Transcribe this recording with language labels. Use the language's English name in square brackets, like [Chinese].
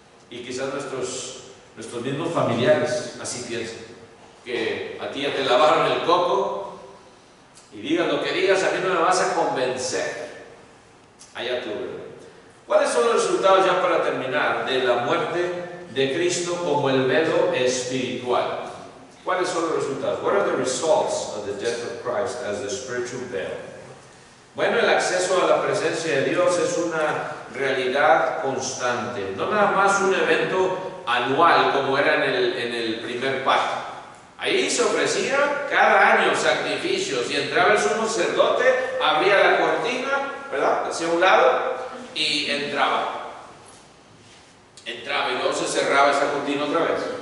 [Spanish] Y quizás nuestros mismos familiares así piensan, que a ti ya te lavaron el coco y digas lo que digas, a mí no me vas a convencer. Allá tú, ¿verdad? ¿Cuáles son los resultados, ya para terminar, de la muerte de Cristo como el velo espiritual? ¿Cuáles son los resultados? [English] What are the results of the death of Christ as the spiritual veil? [Spanish] Bueno, el acceso a la presencia de Dios es una realidad constante, no nada más un evento anual como era en el primer pacto. Ahí se ofrecía cada año sacrificios y entraba el sumo sacerdote, abría la cortina, ¿verdad?, hacia un lado y entraba y luego se cerraba esa cortina otra vez.